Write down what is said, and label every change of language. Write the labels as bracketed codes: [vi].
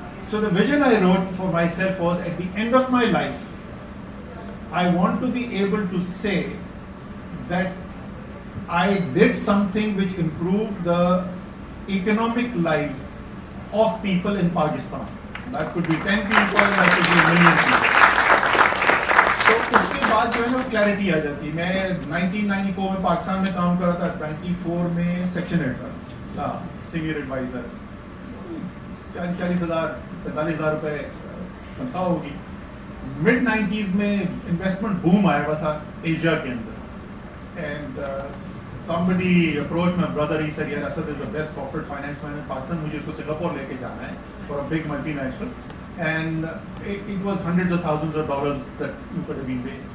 [en] So the vision I wrote for myself was at the end of my life I want to be able to say that I did something which improved the economic lives of people in Pakistan. That could be 10 people, that could be a million people. [ur] So اس کے بعد جو ہے نا clarity آ جاتی ہے. میں 1994 میں پاکستان میں کام کر رہا تھا, 24 میں سیکشن ہیڈ تھا, سینئر ایڈوائزر, 40,000 45,000 روپے تنخواہ ہوگی. مڈ 90s میں انویسٹمنٹ بوم آیا ہوا تھا ایشیا کے اندر, [en] and somebody approached my brother, he said, yeah, Asad is the best corporate finance man in Pakistan, [ur] mujhe usko Singapore leke jana hai [en] for a big multinational, and it was hundreds of thousands of dollars that you could have been paid.